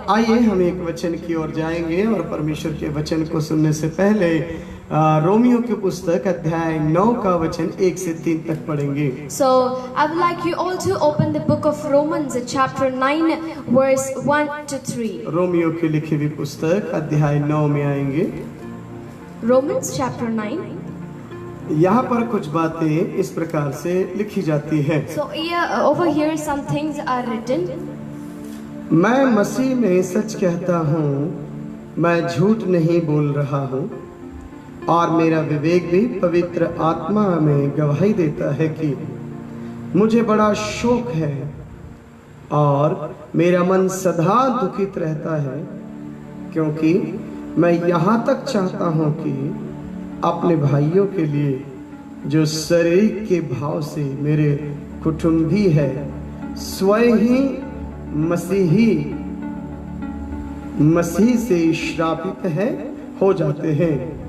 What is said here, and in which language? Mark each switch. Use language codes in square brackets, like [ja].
[hi] आइए हम एक वचन की ओर जाएंगे और परमेश्वर के वचन को सुनने से पहले रोमियो की पुस्तक अध्याय 9 का वचन 1 से 3 तक पढ़ेंगे। [en] So I would like you all to open the book of Romans, chapter 9, verse 1 to 3. [hi] Romeo की लिखी हुई पुस्तक अध्याय 9 में आएंगे। [en] Romans chapter 9. [hi] यहाँ पर कुछ बातें इस प्रकार से लिखी जाती है। [en] So over here some things are written. [hi] मैं मसीह में सच कहता हूँ, मैं झूठ नहीं बोल रहा हूँ, और मेरा विवेक भी पवित्र आत्मा में गवाही देता है कि मुझे बड़ा शोक है और मेरा मन सदा दुखित रहता है, क्योंकि मैं यहाँ तक चाहता हूँ कि अपने भाइयों के लिए जो शरीर के भाव से मेरे कुटुंबी है, स्वयं ही मसीह से श्रापित है हो जाते हैं।